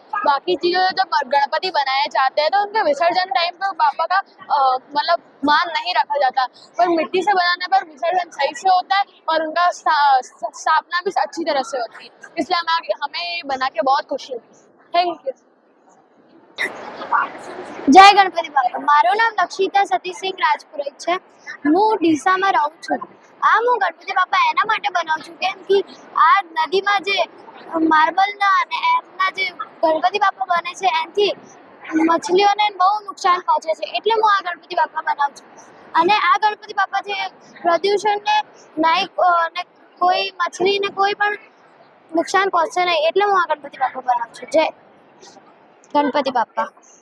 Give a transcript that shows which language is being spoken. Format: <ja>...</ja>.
<hi>बाकी चीज़ों जब गणपति बनाए जाते हैं तो उनके विसर्जन टाइम पर बापा का मतलब मान नहीं रखा जाता, पर मिट्टी से बनाने पर विसर्जन सही से होता है और उनका स्थापना भी अच्छी तरह से होती है। इसलिए हमें बना के बहुत खुशी हुई।</hi> <en>Thank you.</en> <gu>જય ગણપતિ બાપા। મારું નામ લક્ષિતા સતીશસિંહ રાજપુરોહિત છે। હું ડીસામાં રહું છું। આ હું ગણપતિ બાપા એના માટે બનાવું છું કેમ કે આ નદીમાં જે માર્બલના અને એમના જે ગણપતિ બાપા બને છે એનાથી મછલીઓને બહુ નુકસાન પહોંચે છે, એટલે હું આ ગણપતિ બાપા બનાવું છું। અને આ ગણપતિ બાપાથી પ્રદૂષણને નહીં ને કોઈ મછલીને કોઈ પણ નુકસાન પહોંચશે નહીં, એટલે હું આ ગણપતિ બાપા બનાવું છું।</gu> <hi>જય गणपति बापा।</hi>